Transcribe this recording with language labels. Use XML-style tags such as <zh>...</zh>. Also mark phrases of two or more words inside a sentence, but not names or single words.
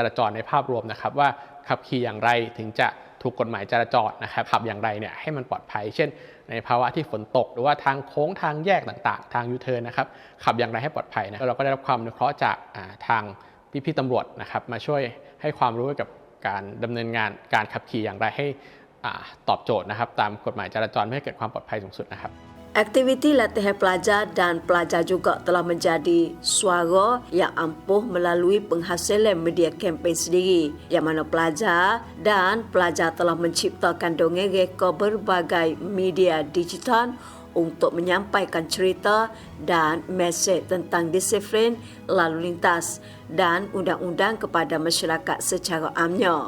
<th>ราจรในภาพรวมนะครับว่าขับขี่อย่างไรถึงจะถูกกฎหมายจราจรนะครับขับอย่างไรเนี่ยให้มันปลอดภัยเช่นในภาวะที่ฝนตกหรือว่าทางโค้งทางแยกต่างๆทางยูเทิร์นนะครับขับอย่างไรให้ปลอดภัยนะเราก็ได้รับความอนุเคราะห์จากทางพี่ๆตำรวจนะครับมาช่วยให้ความรู้เกี่ยวกับการดำเนินงานการขับขี่อย่างไรให้ตอบโจทย์นะครับตามกฎหมายจราจรเพื่อให้เกิดความปลอดภัยสูงสุดนะครับ</th> <ms>Aktiviti latihan pelajar dan pelajar juga telah menjadi suara yang ampuh melalui penghasilan media kempen sendiri yang mana pelajar dan pelajar telah menciptakan dongeng reka berbagai media digital untuk menyampaikan cerita dan mesej tentang disiplin lalu lintas dan undang-undang kepada masyarakat secara amnya.</ms>